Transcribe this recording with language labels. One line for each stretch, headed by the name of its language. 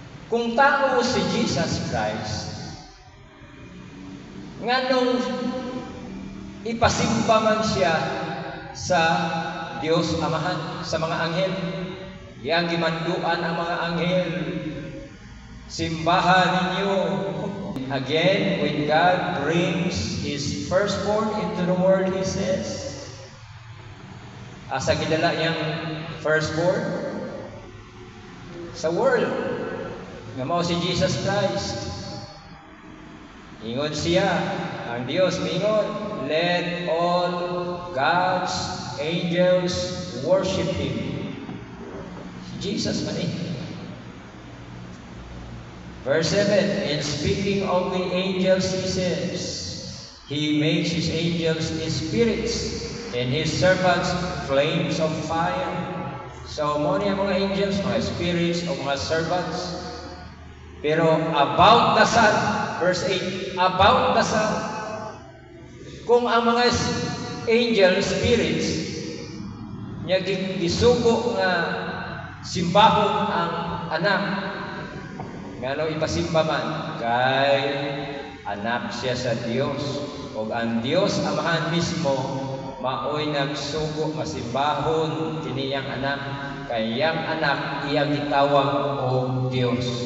Cebuano: Kung tao si Jesus Christ, nganong ipasimba man siya sa Dios Amahan, sa mga anghel, yang gimanduan ang mga anghel, simbahan ninyo.
English: Again, when God brings His firstborn into the world, He says,
Cebuano: asa gidala niyang firstborn? Sa world. Nga mao si Jesus Christ. Ingon siya, ang Dios mingon,
English: let all God's angels worship Him.
Cebuano: Si Jesus man eh.
English: Verse 7, and speaking of the angels, He says, He makes His angels His spirits, and His servants flames of fire.
Cebuano: So, mo niya mga angels, mga spirits, o mga servants. Pero
English: about the Son,
Cebuano: verse 8, about the Son, kung ang mga angel spirits niya gisugo nga simbahon ang anak, ngano ipasimba man kay anak siya sa Dios, o ang Dios Amahan mismo maoy nagsugo masimbahon kiniyang anak, kay yang anak iyang gitawag og Dios.